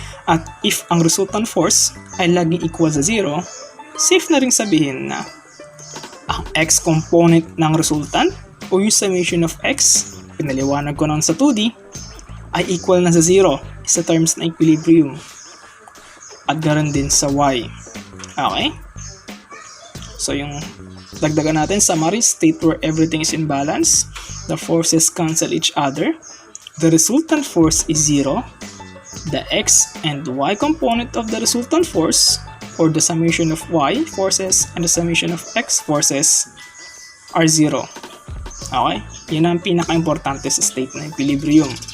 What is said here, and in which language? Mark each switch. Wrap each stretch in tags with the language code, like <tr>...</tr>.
<tl>At if ang resultant force ay laging equal sa 0, safe na rin sabihin na ang x component ng resultant o yung</tl> <en>summation of x,</en> <tl>pinaliwanag ko noon sa 2D, ay equal na sa 0 sa terms ng equilibrium. At ganoon din sa y. Okay? So yung dagdagan natin,</tl> <en>summary, state where everything is in balance, the forces cancel each other, the resultant force is 0, the x and y component of the resultant force, or the summation of y forces and the summation of x forces, are 0. Okay?</en> <tl>Yan ang pinaka-importante sa state ng equilibrium.</tl>